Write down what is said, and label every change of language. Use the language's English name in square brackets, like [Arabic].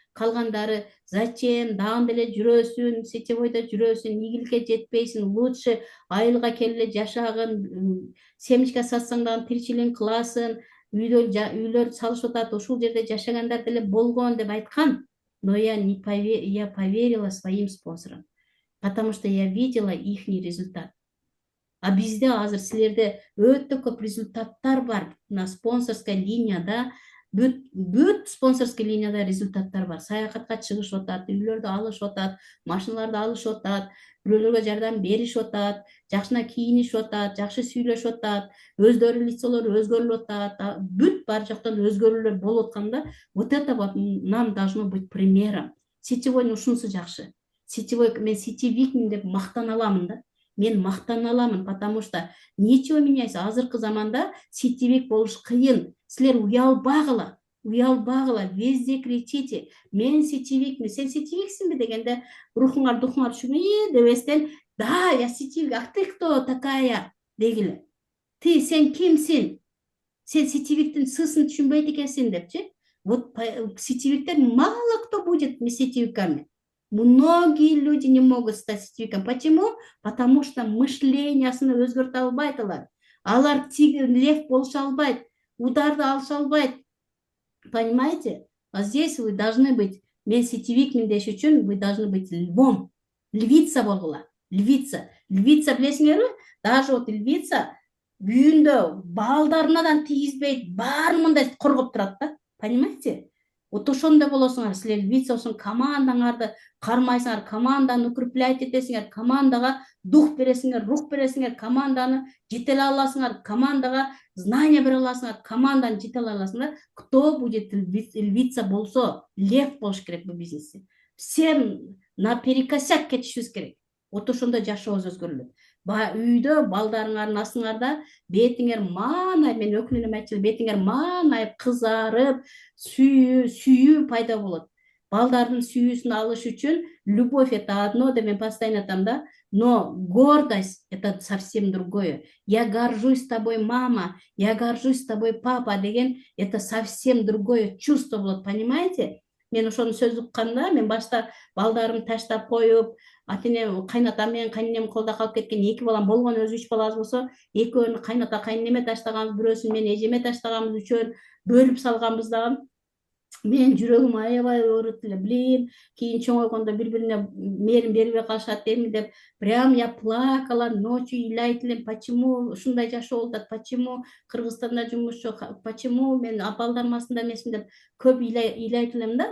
[Kyrgyz] Калгандары зачем, дагы деле жүрөсүн, сетевойдо жүрөсүн, ийгиликке жетпейсиң, лучше айылга келе жашагын, семечко сатсаң дагы тиричилигин кыласың, үйлөр салышып атат, ушул жерде жашагандар деле болгон деп айткан. [Russian] Но я поверила своим спонсорам, потому что я видела их результат. [Kyrgyz] А бизде азыр силерде өтө көп результаттар бар. На спонсорской линияда, бүт спонсорский линияда результаттар бар. Саякатка чыгышып атат, үйлөрдү алышып атат, машиналарды алышып атат, бирөөлөргө жардам беришип атат, жакшына кийинишип атат, жакшы сүйлөшүп атат, өздөрү лицолору өзгөрүлүп атат, бүт бар жактан өзгөрүүлөр болуп атканда, [Russian] вот это вот нам должно быть примером. [Kyrgyz] Сетевойдун ушунусу жакшы. Сетевой, мен сетевикмин деп мактана аламын да. Мен мактана аламын, [Russian] потому что ничего меняется. [Kyrgyz] Азыркы заманда сетевик болуш кыйын. Силер уялбагыла, везде кричите: мен сетевикмин, сен сетевиксиңби дегенде, рухуңар духуңар түшүнбөй дебестен, да, [Russian] я сетевик, а ты кто такая [Kyrgyz] дегиле. Ты, сен кимсиң? Сен сетевиктин сысын түшүнбөйт экенсиң депчи. [Russian] Вот сетевиктер мало кто будет сетевиками. Многие люди не могут стать сетевиком. Почему? Потому что [Kyrgyz] мышлениясын өзгөртө албайт алар. Алар лев болуша албайт, ударды алыша албайт. [Russian] Понимаете? А здесь вы должны быть, [Kyrgyz] мен сетевикмин деш үчүн, [Russian] вы должны быть львом. [Kyrgyz] Львица болгула. Львица билесиңерби? Даже вот львица үйүндө балдарынадан тийгизбейт, баарын мындай коргоп турат да. [Russian] Понимаете? [Kyrgyz] Вот ошондой болосуңар, силер лицосун командаңарды кармайсыңар, команданы укреплять этесиңер, командага дух бересиңер, рух бересиңер, команданы жетелей аласыңар, командага знания бере аласыңар, команданы жетелей аласыңар. Кто будет львица болсо, лев болуш керек бул бизнесте. Все наперекосяк кетишибиз керек. Вот ошондо жашообуз өзгөрүлөт. Үйдө балдарыңардын астыңарда бетиңер маанай, мен өкүнүнө айтчу, бетиңер маанай кызарып, сүйүү пайда болот. [Russian] Балдардын сүйүүсүн алыш үчүн любовь это одно, [Kyrgyz] деп мен постоянно айтам да, [Russian] но гордость это совсем другое. Я горжусь тобой, мама, я горжусь тобой, папа деген это совсем другое чувство болот, понимаете? [Kyrgyz] Мен ошону сөз укканда, мен башта балдарымды таштап коюп, атенем кайнатам менен кайненем колдо калып кеткен, эки балам болгон, өзү 3 балабыз болсо, экөөнү кайната кайненеме таштаганбыз, бирөөсүн мен эжеме таштаганбыз, үчөөнү бөлүп салганбыз дагы. Мен жүрөгүм аябай ооруп эле, блин, кийин чоңойгондо бири-бирине мээрим бербей калышат дейм деп, [Russian] прям я плакала, [Kyrgyz] ночью ыйлайт элем, почему ушундай жашоо болуп атат, почему Кыргызстанда жумуш жок, почему мен балдарым астында эмесмин деп көп ыйлайт элем да.